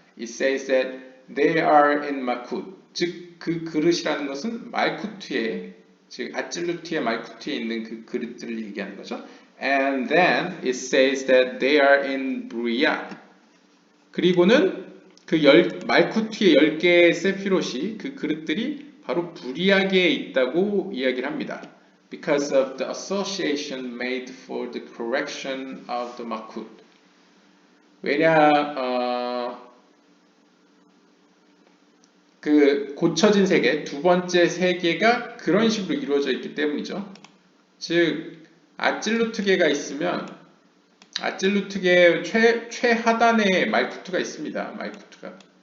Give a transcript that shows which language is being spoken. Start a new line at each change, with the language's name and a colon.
English: It says that they are in Malkut,
Korean: 즉 그 그릇이라는 것은 말쿠트에, 즉 아찔루트의 말쿠트에 있는 그 그릇들을 얘기하는 거죠.
English: And then it says that they are in Bria.
Korean: 그리고는 그 말쿠트의 10개의 세피롯이 그 그릇들이 바로 부리아게에 있다고 이야기를 합니다.
English: Because of the association made for the correction of the Malkut.
Korean: 왜냐 그 고쳐진 세계, 두 번째 세계가 그런 식으로 이루어져 있기 때문이죠. 즉 아찔루트계가 있으면 아찔루트계 최하단에 말쿠트가 있습니다. 말쿠트가.